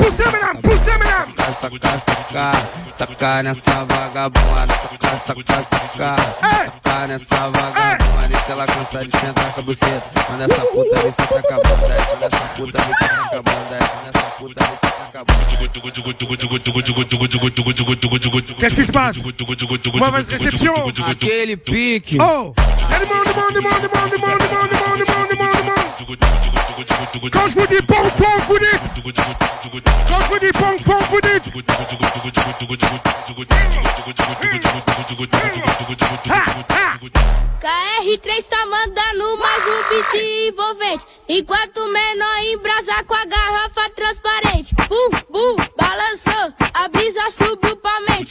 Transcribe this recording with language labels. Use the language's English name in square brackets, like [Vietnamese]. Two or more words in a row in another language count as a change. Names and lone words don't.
[Portuguese] Saca, saca, saca nessa vagabunda, saca, saca, saca. Saca nessa vagabunda, se ela cansa de sentar com a buceta. Manda essa puta, vem sentar com a bunda. Manda essa puta, vem sentar com a bunda. Manda essa puta, vem sentar com a bunda. [French] Qu'est-ce qui se passe? Mauvaise réception. [Portuguese] Aquele pique. Oh! [French] Quand je vous dis pong pong, vous dites. Quand je vous dis pong pong, vous dites. [Portuguese] KR3 tá mandando mais um beat envolvente. Enquanto o menor embrasa com a garrafa transparente. Balançou, a brisa subiu pra mente.